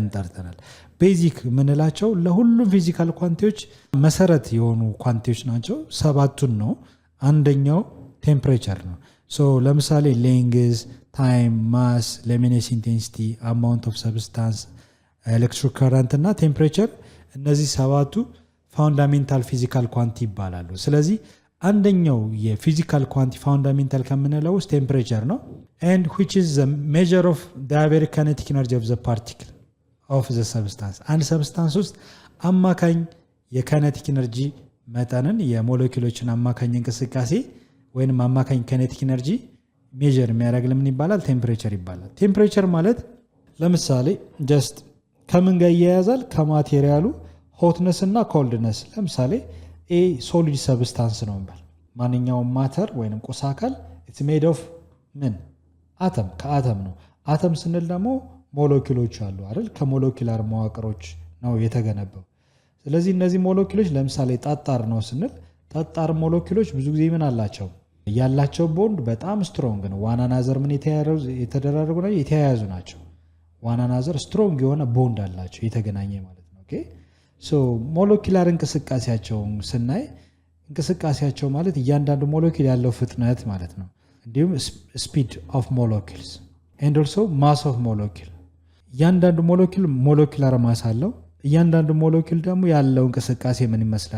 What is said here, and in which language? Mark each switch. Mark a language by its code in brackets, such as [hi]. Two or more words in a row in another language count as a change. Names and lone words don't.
[am] ጠርተናል። ቤዚክ የምንላቸው ለሁሉም [en] physical quantities [am] መሰረት የሆኑ ኳንቲዎች ናቸው። ሰባቱን ነው። አንደኛው ቴምፕሬቸር ነው። ለምሳሌ ሌንግዝ፣ ታይም፣ ማስ፣ [en] luminous intensity፣ amount of substance፣ electric current [am] እና ቴምፕሬቸር እነዚህ ሰባቱ [en] fundamental physical quantity [am] ይባላሉ። ስለዚህ አንደኛው [en] physical quantity fundamental [am] ከምንለው ውስጥ ቴምፕሬቸር ነው። [en] and which is the measure of the average kinetic energy of the particle of the substance [am] አንድ ሰብስታንስ ውስጥ አማካኝ የካይኔቲክ ኤነርጂ መጠንን የሞለኪውሎችን አማካኝ እንቅስቃሴ ወይንም አማካኝ ካይኔቲክ ኤነርጂ ሜጀር የሚያደርግ ለምን ይባላል? ቴምፕሬቸር ይባላል። ቴምፕሬቸር ማለት ለምሳሌ ጀስት ከምን ጋር ይያያዛል? ከማቴሪያሉ ሆትነስ እና ኮልድነስ። ለምሳሌ [en] a solid substance [am] ነው እንበል። ማንኛውም ማተር ወይንም ቁስ አካል [en] it's made of [am] ምን አተም፣ ከአተም ነው። አተም ስንል ደግሞ ሞለኪውሎች አሉ አይደል? ከሞለኪውላር መዋቅሮች ነው የተገነባው። ስለዚህ እነዚህ ሞለኪውሎች ለምሳሌ ጠጣር ነው ስንል ጠጣር ሞለኪውሎች ብዙ ጊዜ ምን አላቸው? ያላቸው ቦንድ በጣም ስትሮንግ ነው። [en] one another [am] ምን የተደራረጉ ነው፣ የተያያዙ ናቸው። [en] one another [am] ስትሮንግ የሆነ ቦንድ አላቸው፣ የተገናኘ ማለት ነው። ኦኬ ሞለኪውላር እንቅስቃሴያቸውን ስናይ እንቅስቃሴያቸው ማለት እያንዳንዱ ሞለኪውል ያለው ፍጥነት ማለት ነው። እንዲሁም [en] speed of molecules and also mass of molecule። [am] እያንዳንዱ ሞለኪውል [en] molecular mass [am] አለው። እያንዳንዱ ሞለኪውል ደግሞ ያለው እንቅስቃሴ ምን ይመስላል?